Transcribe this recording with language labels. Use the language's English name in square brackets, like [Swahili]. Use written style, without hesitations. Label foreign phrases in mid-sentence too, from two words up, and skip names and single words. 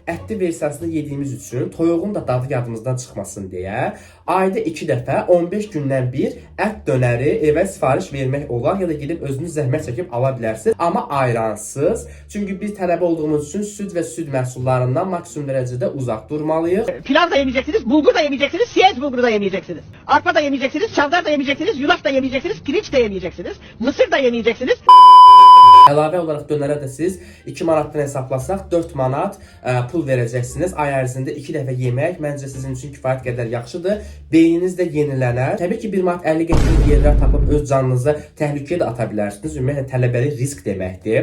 [Azerbaijani] Ətli versiyasını yediyimiz üçün toyuğun da dadı yadımızdan çıxmasın deyə ayda 2 dəfə 15 gündən bir ət dönəri evə sifariş vermək olar ya da gedib özünüz zəhmət çəkib ala bilərsiniz. Amma ayransız. Çünki biz tələbə olduğumuz üçün süd və süd məhsullarından maksimum dərəcədə uzaq durmalıyıq. [Turkish] Pilav da yemeyeceksiniz, bulgur da yemeyeceksiniz, siyez bulguru da yemeyeceksiniz. Arpa da yemeyeceksiniz, çavdar da yemeyeceksiniz, yulaf da yemeyeceksiniz, pirinç de yemeyeceksiniz, mısır da yemeyeceksiniz. [Azerbaijani] Əlavə olaraq dönərə də siz 2 manatdan hesablasaq 4 manat pul verəcəksiniz. Ay ərzində 2 dəfə yemək məncə sizin üçün kifayət qədər yaxşıdır. Beyniniz də yenilənər. Təbii ki, 1 manat 50 qəpiklik yerlər tapıb öz canınızı təhlükəyə də ata bilərsiniz. Ümumiyyətlə tələbəlik risk deməkdir.